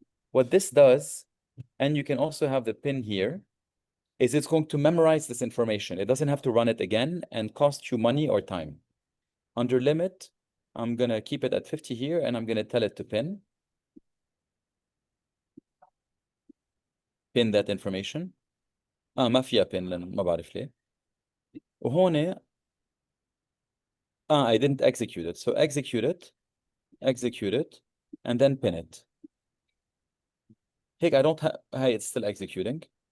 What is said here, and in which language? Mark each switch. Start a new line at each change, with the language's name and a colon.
English: What this does, and you can also have the pin here, is it's going to memorize this information. It doesn't have to run it again and cost you money or time. Under limit, I'm going to keep it at 50 here, and I'm going to tell it to pin that information.
Arabic: ما فيها pin لأن ما بعرف ليه. وهون
English: I didn't execute it. So execute it, and then pin it.
Arabic: هيك
English: I don't have, hey, it's still executing.